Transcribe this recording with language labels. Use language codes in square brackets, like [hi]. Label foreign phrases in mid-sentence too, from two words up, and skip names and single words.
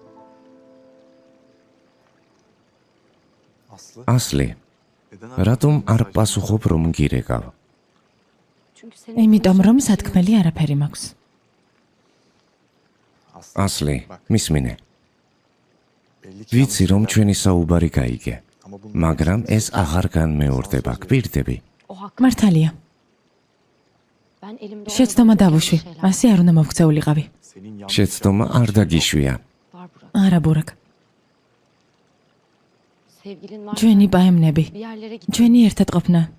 [tr] Aslı. [ka] ასლი, [tr] Neden [ka] რატომ არ პასუხობ რომ გირეკავ? [tr] Çünkü senin [ka] იმიტომ რომ სათქმელი არაფერი მაქვს. ასლი, მისმინე. [tr] belli ki [ka] ვიცი [tr] yanlış [ka] რომ [tr] şeyler- [ka] ჩვენი საუბარი გაიგე. [tr] Ama [ka] მაგრამ ეს აღარ განმეორდება, გვირდები. მართალია. შეცდომა დავუშვი. ასე არ უნდა მოვქცეულიყავი. შეცდომა არ დაგიშვია. არა, ბურაკ. ჩვენი პაემნები, ჩვენი ერთად ყოფნა.